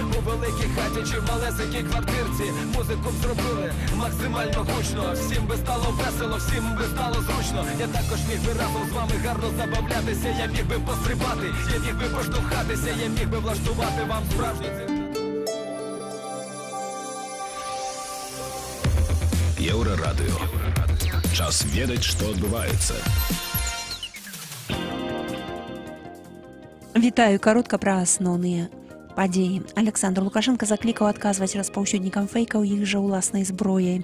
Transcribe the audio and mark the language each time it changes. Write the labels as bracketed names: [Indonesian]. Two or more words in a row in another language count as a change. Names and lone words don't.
[Ukrainian] великій хаті чи в малесенькій квартирці. Музику б зробили максимально гучно. Всім би стало весело, всім би стало зручно. Я також міг би разом з вами гарно забавлятися. Я міг би пострибати, я міг би поштовхатися, я міг би влаштувати вам справжній цирк. [Belarusian] Еўрарадыё. Час ведаць, што адбываецца. Вітаю, каротка пра асноўныя падзеі. Александр Лукашенко заклікаў адказваць распаўсюднікам фэйкаў іх жа ўласнай зброяй.